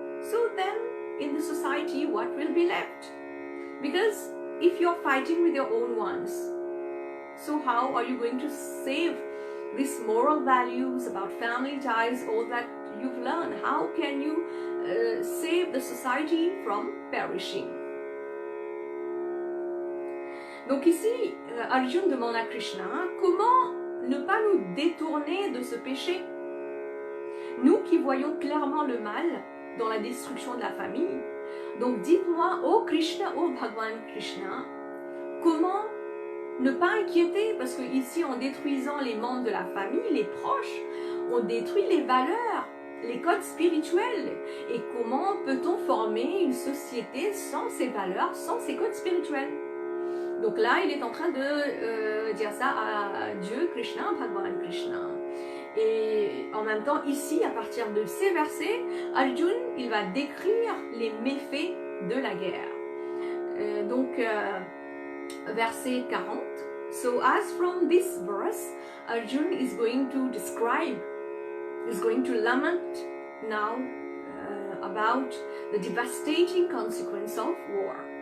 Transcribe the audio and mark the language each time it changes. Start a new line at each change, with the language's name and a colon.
English: So then in the society, what will be left? Because if you're fighting with your own ones, so how are you going to save these moral values about family ties, all that you've learned? How can you save the society from perishing?
French: Donc ici, Arjuna demande à Krishna, comment ne pas nous détourner de ce péché? Nous qui voyons clairement le mal dans la destruction de la famille. Donc dites-moi, ô Krishna, ô Bhagwan Krishna, comment ne pas inquiéter, parce que ici, en détruisant les membres de la famille, les proches, on détruit les valeurs, les codes spirituels. Et comment peut-on former une société sans ces valeurs, sans ces codes spirituels? Donc là, il est en train de dire ça à Dieu, Krishna, Bhagwan Krishna. Et en même temps, ici, à partir de ces versets, Arjuna, il va décrire les méfaits de la guerre. Donc, verset 40.
English: So as from this verse, Arjuna is going to describe, is going to lament now about the devastating consequence of war.